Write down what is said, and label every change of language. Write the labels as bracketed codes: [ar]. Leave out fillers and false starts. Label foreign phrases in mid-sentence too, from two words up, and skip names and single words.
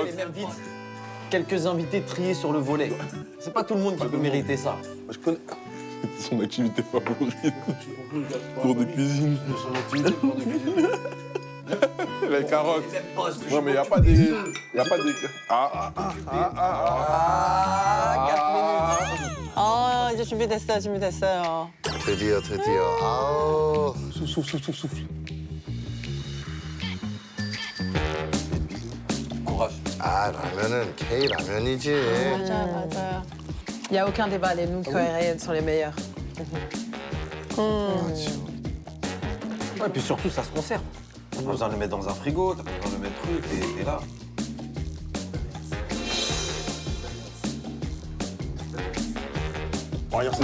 [fr] remet les mêmes vitres. Quelques invités triés sur le volet. C'est pas tout le monde qui peut mériter ça. Je connais. C'est son activité favorite. Cours de cuisine. Son activité cours de cuisine. Les carottes. Les mêmes postes. Non, mais il n'y a pas des. Y a pas des. [ko] 아, 이제 준비됐어요. 드디어. 아우. [fr] Souffle. Courage. [ko] 아, 라면은 K 라면이지. 맞아요. [fr] Il n'y a aucun débat, les nouilles coréennes sont les meilleures. Ouais, et puis surtout, ça se conserve. T'as pas besoin de le mettre dans un frigo, t'as pas besoin de le mettre truc, et là. Oh, hier,